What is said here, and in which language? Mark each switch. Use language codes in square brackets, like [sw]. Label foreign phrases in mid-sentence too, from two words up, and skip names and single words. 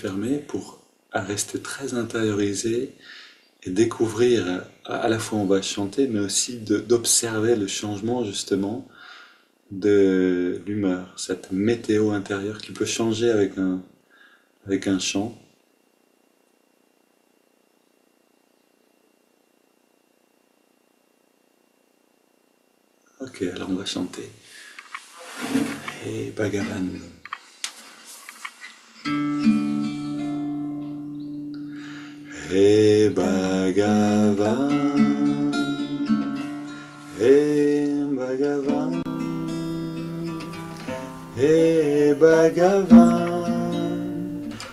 [fr] fermés pour rester très intériorisé et découvrir, à la fois on va chanter, mais aussi d'observer le changement justement de l'humeur, cette météo intérieure qui peut changer avec un chant. Ok, alors on va chanter. [sa] Hey Bhagavan. Hey Bhagavan. Hey Bhagavan. Hey Bhagavan.